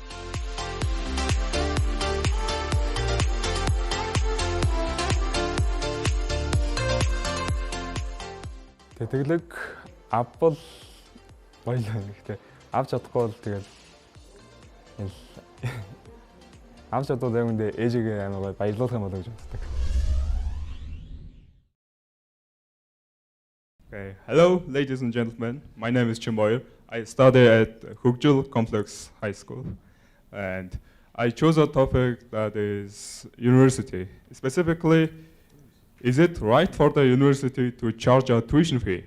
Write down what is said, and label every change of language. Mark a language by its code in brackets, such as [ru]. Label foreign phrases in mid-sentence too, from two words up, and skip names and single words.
[mn] Тэтгэлэг авбал баялаа гэхдээ авч чадахгүй бол тэгэл авч чадвал яг үндэ ээжигээ амар баярлуулах юм болоо гэж боддог. [en] Okay. Hello, ladies and gentlemen. My name is Chimboy. I study at Hukjul Complex High School, and I chose a topic that is university. Specifically, is it right for the university to charge a tuition fee?